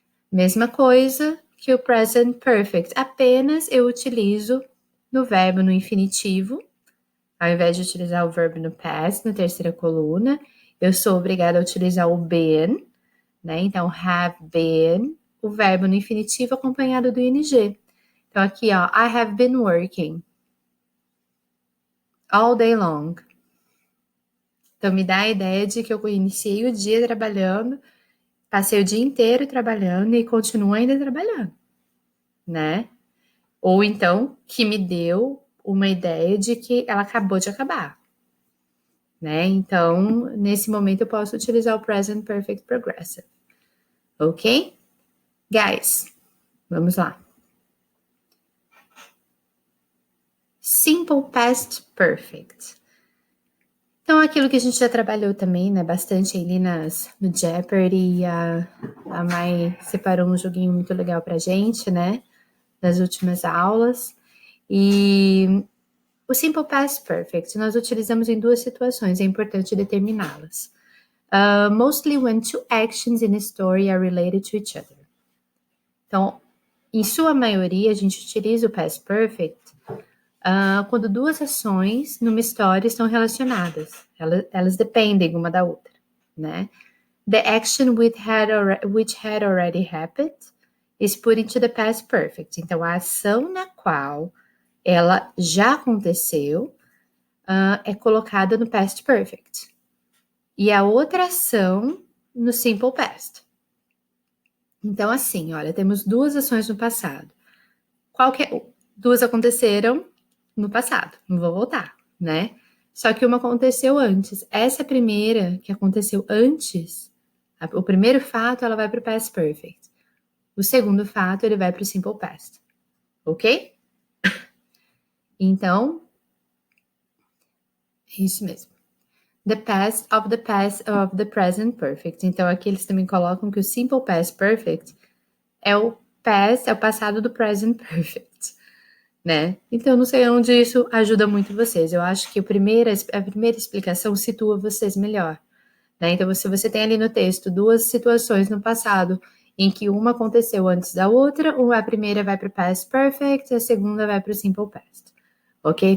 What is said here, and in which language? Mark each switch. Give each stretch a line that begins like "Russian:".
Portuguese: Mesma coisa que o present perfect, apenas eu utilizo no verbo no infinitivo, ao invés de utilizar o verbo no past, na terceira coluna, eu sou obrigada a utilizar o been, né? Então, have been, o verbo no infinitivo acompanhado do ing. Então, aqui, ó,
English: I have been working all day long.
Portuguese: Então, me dá a ideia de que eu iniciei o dia trabalhando, passei o dia inteiro trabalhando e continuo ainda trabalhando, né? Ou então, que me deu uma ideia de que ela acabou de acabar, né? Então, nesse momento eu posso utilizar o present perfect progressive. Ok? Guys, vamos lá.
English: Simple past perfect.
Portuguese: Então, aquilo que a gente já trabalhou também, né? Bastante ali no Jeopardy. A Mai separou um joguinho muito legal pra gente, né? Nas últimas aulas. E o Simple Past Perfect nós utilizamos em duas situações, é importante determiná-las.
English: Mostly when two actions in a story are related to each other.
Portuguese: Então, em sua maioria, a gente utiliza o Past Perfect quando duas ações numa história estão relacionadas. Elas dependem uma da outra, né?
English: The action which had already happened is put into the past perfect.
Portuguese: Então, a ação na qual ela já aconteceu é colocada no past perfect. E a outra ação no simple past. Então, assim, olha, temos duas ações no passado. Duas aconteceram no passado, não vou voltar, né? Só que uma aconteceu antes. Essa primeira que aconteceu antes, o primeiro fato, ela vai para o past perfect. O segundo fato, ele vai para o simple past. Ok? Então, é isso mesmo.
English: The past of the present perfect.
Portuguese: Então, aqui eles também colocam que o simple past perfect é o passado do present perfect, né? Então, não sei onde isso ajuda muito vocês. Eu acho que a primeira explicação situa vocês melhor, né? Então, se você tem ali no texto duas situações no passado em que uma aconteceu antes da outra, a primeira vai para o past perfect, a segunda vai para o simple past. Ok?